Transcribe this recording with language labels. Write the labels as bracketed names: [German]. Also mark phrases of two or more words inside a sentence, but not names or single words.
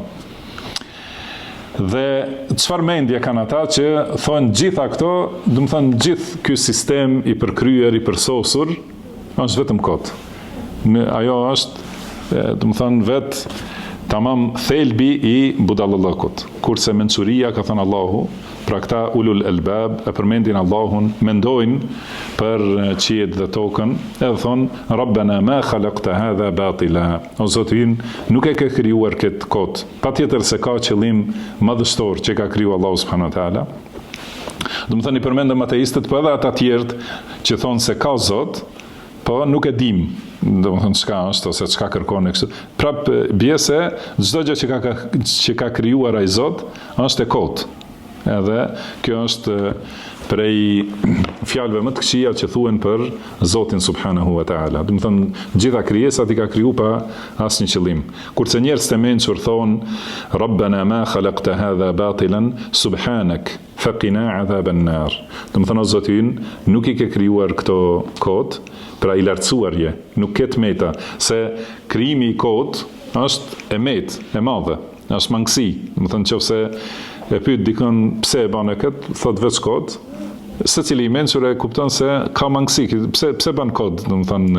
[Albanian] Dhe çfarë mendje kanë ata që thonë gjitha këto, do të thënë gjithë ky sistem i përkryer, i përsosur, është vetëm kot. Ajo është, do të thënë vetë tamam thelbi i budallëllëkut. Kurse mençuria, ka thënë Allahu, pra këta [Arabic] أولو الألباب [Albanian] e përmendin Allahun, mendojnë për qiellin dhe tokën, edhe thonë [Arabic] ربنا ما خلقت هذا باطلا. [Albanian] O Zoti, nuk e ke krijuar këtë kot. Patjetër se ka qëllim madhështor që ka krijuar Allahu [Arabic] سبحانه وتعالى. [Albanian] Do të thënë i përmendëm ateistët, po edhe ata të tjerë që thonë se ka Zot, po nuk e dim, do të thënë çka është ose çka kërkon kështu. Prap bie se çdo gjë që ka krijuar ai Zot është e kot. Edhe kjo është prej fjalëve më të këqija që thuhen për Zotin [Arabic] سبحانه وتعالى. [Albanian] Do të thënë gjitha krijesat i ka kriju pa asnjë qëllim. Kurse njerëzit e mençur thonë [Arabic] ربنا ما خلقت هذا باطلا سبحانك فقنا عذاب النار. [Albanian] Do të thënë o Zotin, nuk i ke krijuar këto kot, pra i lartësuarje, nuk ket meta, se krijimi i kot është e met, e madhe, është mangësi. Do të thënë nëse e pyet dikon pse e bën këtë, thot veç kot, secili i mençur e kupton se ka mangësi, pse bën kot, do të thënë.